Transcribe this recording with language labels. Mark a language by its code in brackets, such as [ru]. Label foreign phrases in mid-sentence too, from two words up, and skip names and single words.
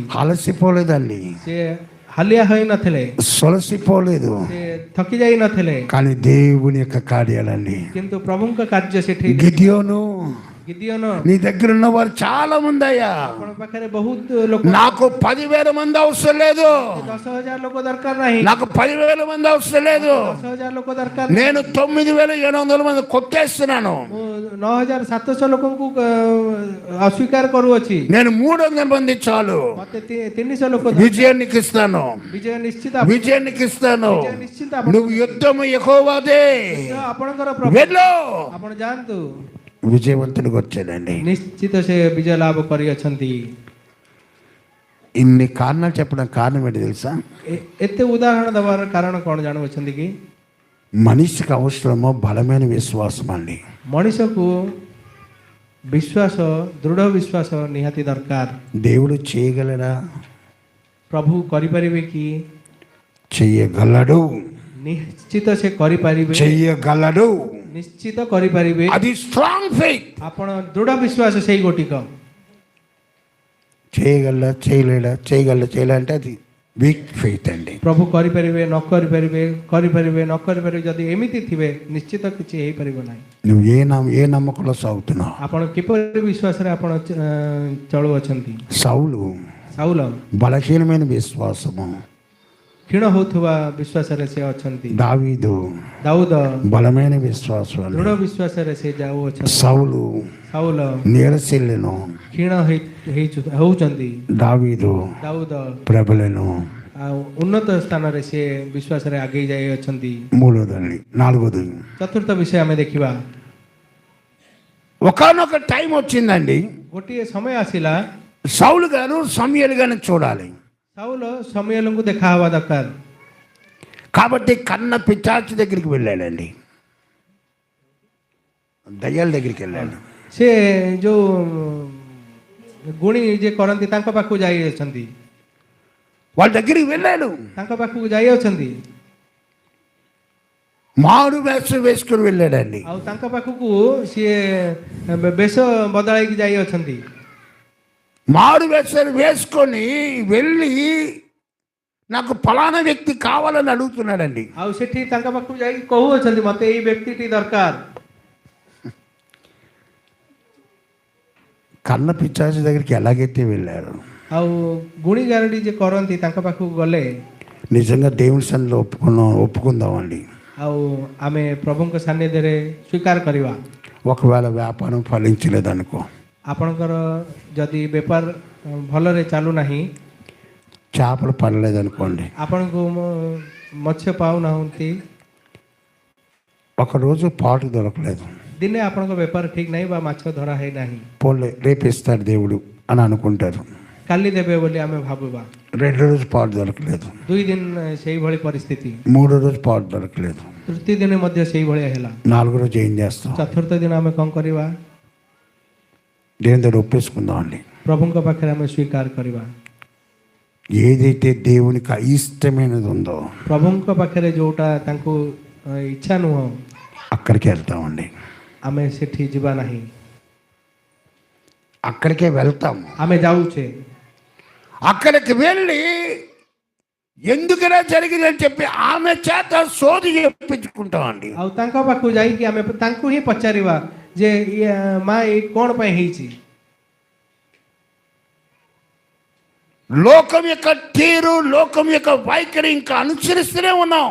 [te] అలసిపోలేదండి, [or] ସେ ହାଲିଆ ହୋଇନଥିଲେ, [te] సొలసిపోలేదు, [or] ସେ ଥକି ଯାଇ ନଥିଲେ, [te] కానీ దేవుని యొక్క కార్యాలండి. [or] କିନ୍ତୁ ପ୍ରଭୁଙ୍କ କାର୍ଯ୍ୟ ସେଠି। [te] గిద్యోను [or] గిద్యోନ [te] నీ దగ్గర ఉన్న వారు చాలా మంది అయ్యా. [or] ଆପଣ ପାଖରେ ବହୁତ ଲୋକ, [te] నాకు 10,000 మంది అవసరం లేదు, [or] 10,000 ଲୋକ ଦରକାର ନାହିଁ, [te] నాకు 10,000 మంది అవసరం లేదు, [or] 10,000 ଲୋକ ଦରକାର ନାହିଁ, [te] నేను 9,700 మంది కొట్టేస్తున్నాను, [or] ମୁଁ 9,700 ଲୋକଙ୍କୁ ଅସ୍ୱୀକାର କରୁଅଛି, [te] నేను 300 మంది చాలు, [or] ମତେ 300 ଲୋକ ଦରକାର। [te] విజయానికి ఇస్తాను, [or] ବିଜୟ ନିଶ୍ଚିତ, [te] విజయానికి ఇస్తాను. [or] ବିଜୟ ନିଶ୍ଚିତ ଆପଣ- [te] నువ్వు యుద్ధము యెహోవాదే, [or] ଆପଣଙ୍କର ପ୍ରଭୁ, [te] వెళ్ళు. [or] ଆପଣ ଯାଆନ୍ତୁ। [te] విజయవంతుడికి వచ్చాడండి. [or] ନିଶ୍ଚିତ ସେ ବିଜୟ ଲାଭ କରିଅଛନ୍ତି। [te] ఇన్ని కారణాలు చెప్పడం కారణం ఏంటి తెలుసా? [or] ଏତେ ଉଦାହରଣ ଦେବାର କାରଣ କ'ଣ ଜାଣୁଅଛନ୍ତି କି? [te] మనిషికి అవసరమో బలమైన విశ్వాసం అండి. [or] ମଣିଷକୁ ବିଶ୍ୱାସ, ଦୃଢ଼ ବିଶ୍ୱାସ ନିହାତି ଦରକାର। [te] దేవుడు చేయగలడా? [or] ପ୍ରଭୁ କରିପାରିବେ କି? [te] చెయ్యగలడు, [or] ନିଶ୍ଚିତ ସେ କରିପାରିବେ, [te] చెయ్యగలడు. [or] ନିଶ୍ଚିତ କରିପାରିବେ। [te] అది [en] strong faith. [or] ଆପଣ ଦୃଢ଼ ବିଶ୍ୱାସ ସେଇ ଗୋଟିକ। [te] చేయగలడా, చేయలేడా, చేయగలడా అంటే అది [en] weak faith [te] అండి. [or] ପ୍ରଭୁ କରିପାରିବେ, ନ କରିପାରିବେ, କରିପାରିବେ, ନ କରିପାରିବେ, ଯଦି ଏମିତି ଥିବେ ନିଶ୍ଚିତ କିଛି ହେଇପାରିବ ନାହିଁ। [te] నువ్వు ఏ నమ్మకంలో సాగుతున్నావు? [or] ଆପଣ କିପରି ବିଶ୍ୱାସରେ ଆପଣ ଚଳୁଅଛନ୍ତି? [te] సౌలు బలహీనమైన విశ్వాసము, [or] କ୍ଷୀଣ ହେଉଥିବା ବିଶ୍ୱାସରେ ସେ ଅଛନ୍ତି। [te] దావీదు బలమైన విశ్వాసం, [or] ଦୃଢ଼ ବିଶ୍ୱାସରେ ସେ ଯାଉଅଛନ୍ତି। ସାଉଲ [te] నీరసిల్లను, [or] କ୍ଷୀଣ ହେଉଛନ୍ତି। ଦାଉଦ [te] ప్రబలను. [or] ଆଉ ଉନ୍ନତ ସ୍ଥାନରେ ସେ ବିଶ୍ୱାସରେ ଆଗେଇ ଯାଇଅଛନ୍ତି। [te] నాలుగోది, [or] ଚତୁର୍ଥ ବିଷୟ ଆମେ ଦେଖିବା। [te] ఒకానొక టైం వచ్చిందండి, [or] ଗୋଟିଏ ସମୟ ଆସିଲା, [te] సౌలు గారు సమూయేలు గారిని చూడాలి. [or] ସାଉଲ ସମୂଏଲଙ୍କୁ ଦେଖା ହେବା ଦରକାର। [te] కాబట్టి కన్న పిచాచి దగ్గరికి వెళ్ళాడండి, దయ్యాల దగ్గరికి వెళ్ళాడు. [or] ସେ ଯୋଉ ଗୁଣି ଯିଏ କରନ୍ତି ତାଙ୍କ ପାଖକୁ ଯାଇଅଛନ୍ତି, [te] వాళ్ళ దగ్గరికి వెళ్ళాడు. [or] ତାଙ୍କ ପାଖକୁ ଯାଇଅଛନ୍ତି, [te] మారు వేషం వేసుకుని వెళ్ళాడండి. [or] ଆଉ ତାଙ୍କ ପାଖକୁ ସିଏ ବେଶ ବଦଳାଇକି ଯାଇଅଛନ୍ତି। [te] మారు వేషాలు వేసుకొని వెళ్ళి నాకు ఫలానా వ్యక్తి కావాలని అడుగుతున్నాడండి. [or] ଆଉ ସେଠି ତାଙ୍କ ପାଖକୁ ଯାଇକି କହୁଅଛନ୍ତି ମତେ ଏଇ ବ୍ୟକ୍ତିଟି ଦରକାର। [te] కన్న పిచాచి దగ్గరికి ఎలాగైతే వెళ్ళారు, [or] ଆଉ ଗୁଣିଗାରେଡ଼ି ଯେ କରନ୍ତି ତାଙ୍କ ପାଖକୁ ଗଲେ, [te] నిజంగా దేవుని సన్నిధిలో ఒప్పుకుందామండి. [or] ଆଉ ଆମେ ପ୍ରଭୁଙ୍କ ସାନ୍ନିଧ୍ୟରେ ସ୍ୱୀକାର କରିବା। [te] ఒకవేళ వ్యాపారం ఫలించలేదనుకో, [or] ଆପଣଙ୍କର ଯଦି ବେପାର ଭଲରେ ଚାଲୁନାହିଁ, [te] చేపలు పడలేదనుకోండి, [or] ଆପଣଙ୍କୁ ମତ୍ସ୍ୟ ପାଉନାହାନ୍ତି, [te] ఒకరోజు పాటు దొరకలేదు, [or] ଦିନେ ଆପଣଙ୍କ ବେପାର ଠିକ୍ ନାହିଁ ବା ମାଛ ଧରା ହେଇନାହିଁ, [te] పోలే రేపిస్తాడు దేవుడు అని అనుకుంటారు. [or] କାଲି ଦେବେ ବୋଲି ଆମେ ଭାବିବା। [te] రెండో రోజు పాటు దొరకలేదు, [or] 2 ଦିନ ସେଇଭଳି ପରିସ୍ଥିତି, [te] మూడో రోజు పాటు దొరకలేదు, [or] ତୃତୀୟ ଦିନ ମଧ୍ୟ ସେଇଭଳିଆ ହେଲା, [te] నాలుగో రోజు ఏం చేస్తాం? [or] ଚତୁର୍ଥ ଦିନ ଆମେ କ'ଣ କରିବା? [te] దేవుని దగ్గర ఒప్పేసుకుందామండి. [or] ପ୍ରଭୁଙ୍କ ପାଖରେ ଆମେ ସ୍ୱୀକାର କରିବା। [te] ఏదైతే దేవునికి అయిష్టమైనది ఉందో [or] ପ୍ରଭୁଙ୍କ ପାଖରେ ଯୋଉଟା ତାଙ୍କୁ ଇଚ୍ଛା ନୁହଁ, [te] అక్కడికి వెళ్తామండి. [or] ଆମେ ସେଠି ଯିବା ନାହିଁ, [te] అక్కడికే వెళ్తాము. [or] ଆମେ ଯାଉଛେ, [te] అక్కడికి వెళ్ళి ఎందుకలా జరిగిందని చెప్పి ఆమె చేత సోది చెప్పించుకుంటామండి. [or] ଆଉ ତାଙ୍କ ପାଖକୁ ଯାଇକି ଆମେ ତାଙ୍କୁ ହିଁ ପଚାରିବା ଯେ ମା ଏଇ କ'ଣ ପାଇଁ ହେଇଛି। [te] లోకం యొక్క తీరు, లోకం యొక్క వైఖరి ఇంకా అనుసరిస్తూనే ఉన్నాం.